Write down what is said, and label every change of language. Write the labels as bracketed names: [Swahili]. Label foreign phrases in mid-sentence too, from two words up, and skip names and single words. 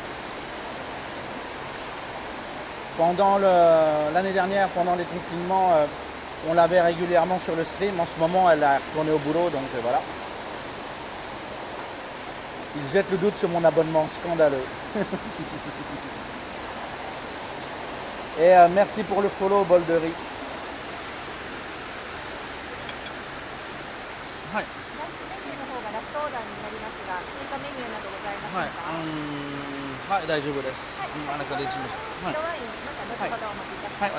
[French] Pendant l'année dernière, pendant les confinements, on l'avait régulièrement sur le stream. En ce moment, elle a retourné au boulot, donc voilà. Il jette le doute sur mon abonnement, scandaleux. Et merci pour le follow, bol de riz. [Japanese] はい。ランチメニューの方がラストオーダーになりますが、追加メニューなどございますか？はい、大丈夫です。はい、あなたで一緒に。白ワイン、また後ほどお待ちいたします。